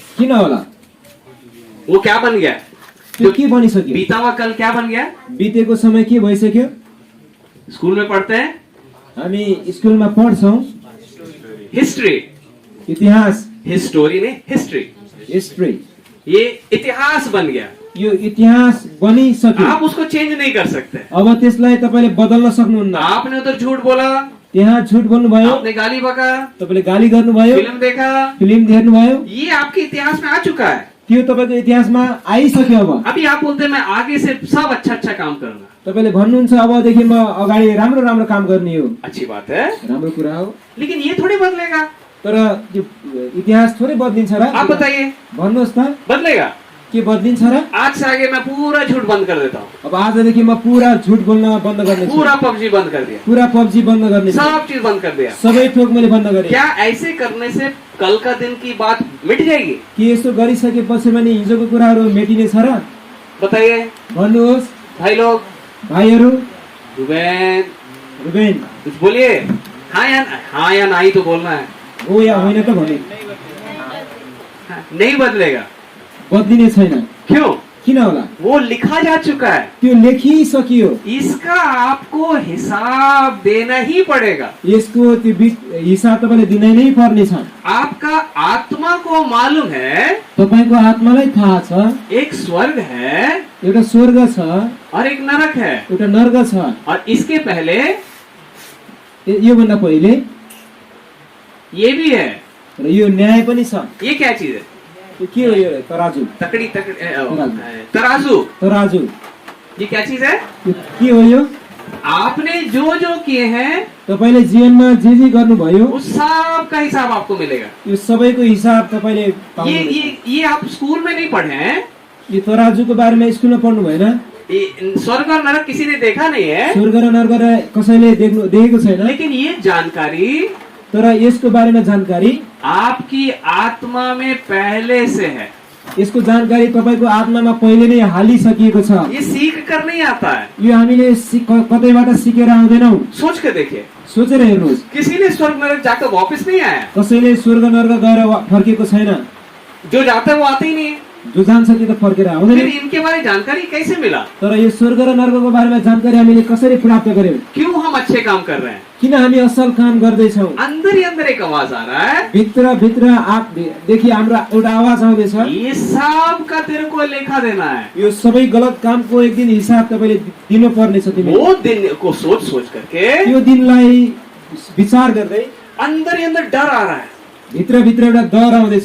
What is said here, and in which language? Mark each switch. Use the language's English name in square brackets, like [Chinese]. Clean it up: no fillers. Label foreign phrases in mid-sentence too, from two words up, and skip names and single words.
[Hindi] वो क्या बन गया? [Nepali] त्यो के बनिसक्यो? [Hindi] बीता हुआ कल क्या बन गया? [Nepali] बितेको समय के भइसक्यो? [Hindi] स्कूल में पढ़ते हैं [Nepali] हामी स्कुलमा पढ्छौं [Hindi] हिस्ट्री, [Nepali] इतिहास, [Hindi] हिस्टोरी नहीं हिस्ट्री, हिस्ट्री। ये इतिहास बन गया। [Nepali] यो इतिहास बनिसक्यो। [Hindi] आप उसको चेंज नहीं कर सकते। [Nepali] अब त्यसलाई तपाईले बदल्न सक्नुहुन्न। [Hindi] आपने उधर झूठ बोला, [Nepali] त्यहाँ झुट बोल्नुभयो, [Hindi] आपने गाली बका, [Nepali] तपाईले गाली गर्नुभयो, [Hindi] फिल्म देखा, [Nepali] फिल्म हेर्नुभयो, [Hindi] ये आपके इतिहास में आ चुका है। [Nepali] त्यो तपाईको इतिहासमा आइसक्यो। [Hindi] अब अभी आप बोलते हैं मैं आगे से सब अच्छा काम करूंगा, [Nepali] तपाईले भन्नुहुन्छ अबदेखि म अगाडि राम्रो राम्रो काम गर्ने हो। [Hindi] अच्छी बात है, [Nepali] राम्रो कुरा हो, [Hindi] लेकिन ये थोड़ी बदलेगा। [Nepali] तर यो इतिहास थोरै बदलिन्छ र? [Hindi] आप बताइए, [Nepali] भन्नुहोस् त [Hindi] बदलेगा? [Nepali] के बदलिन्छ र? [Hindi] आज से आगे मैं पूरा झूठ बन्द कर देता हूँ, [Nepali] अब आजदेखि म पुरा झुट बोल्न बन्द गर्नेछु, [Hindi] पूरा पबजी बंद कर दिया, [Nepali] पुरा पब्जी बन्द गर्नेछु, [Hindi] सब चीज बंद कर दिया। [Nepali] सबै थोक मैले बन्द गरेँ। [Hindi] क्या ऐसे करने से कल का दिन की बात मिट जाएगी? [Nepali] के यसो गरिसकेपछि पनि हिजोको कुराहरू मेटिने छ र? [Hindi] बताइए [Nepali] भन्नुहोस् [Hindi] भाई लोग। [Nepali] भाइहरू। रुबेन रुबेन, [Hindi] कुछ बोलिए। हाँ या नहीं तो बोलना है। [Nepali] हो या होइन त भने। [Hindi] नहीं बदलेगा। [Nepali] बदलिने छैन। [Hindi] क्यों? [Nepali] किन होला? [Hindi] वो लिखा जा चुका है, [Nepali] त्यो लेखिसकियो। [Hindi] इसका आपको हिसाब देना ही पड़ेगा। [Nepali] यसको त्यो हिसाब तपाईले दिनै नै पर्ने छ। [Hindi] आपका आत्मा को मालूम है [Nepali] तपाईको आत्मालाई थाहा छ [Hindi] एक स्वर्ग है [Nepali] एउटा स्वर्ग छ [Hindi] और एक नरक है, [Nepali] एउटा नर्क छ। [Hindi] और इसके पहले [Nepali] यो भन्दा पहिले [Hindi] ये भी है। [Nepali] र यो न्याय पनि छ। [Hindi] ये क्या चीज है? [Nepali] यो के हो? यो तराजु। [Hindi] तकड़ी तराजू। [Nepali] तराजु [Hindi] ये क्या चीज है? [Nepali] यो के हो? यो [Hindi] आपने जो जो किए हैं [Nepali] तपाईले जीवनमा जे गर्नुभयो [Hindi] उस सब का हिसाब आपको मिलेगा। [Nepali] यो सबैको हिसाब तपाईले [Hindi] ये [Nepali] पाउनुहुन्छ। [Hindi] ये आप स्कूल में नहीं पढ़े हैं। [Nepali] यो तराजुको बारेमा स्कुलमा पढ्नु भएन। [Hindi] ये स्वर्ग और नरक किसी ने देखा नहीं है, [Nepali] स्वर्ग र नर्क कसैले देखेको छैन, [Hindi] लेकिन ये जानकारी [Nepali] तर यसको बारेमा जानकारी [Hindi] आपकी आत्मा में पहले से है। [Nepali] यसको जानकारी तपाईको आत्मामा पहिले नै हालिसकिएको छ। [Hindi] ये सीख कर नहीं आता है। [Nepali] यो हामीले कतैबाट सिकेर आउँदैनौं। [Hindi] सोच के देखिए, [Nepali] सोचेर हेर्नुहोस्, [Hindi] किसी ने स्वर्ग नरक जाकर वापस नहीं आया। [Nepali] कसैले स्वर्ग नर्क गएर फर्केको छैन। [Hindi] जो जाता है वो आते ही नहीं है। [Nepali] जो जान्छ त्यो त फर्केर [Hindi] फिर [Nepali] आउँदैन। [Hindi] इनके बारे में जानकारी कैसे मिला? [Nepali] तर यो स्वर्ग र नर्कको बारेमा जानकारी हामीले कसरी प्राप्त गर्यौं? [Hindi] क्यों हम अच्छे काम कर रहे हैं? [Nepali] किन हामी असल काम गर्दैछौं? [Hindi] अंदर ही अंदर एक आवाज आ रहा है, [Nepali] भित्र भित्र देखि हाम्रो एउटा आवाज आउँदैछ, [Hindi] ये सब का तेरे को लेखा देना है। [Nepali] यो सबै गलत कामको एक दिन हिसाब तपाईले दिनु पर्नेछ। तिमीले [Hindi] वो दिन को सोच सोच करके [Nepali] यो दिनलाई विचार गर्दै [Hindi] अंदर ही अंदर डर आ रहा है। [Nepali] भित्र भित्र एउटा डर आउँदैछ।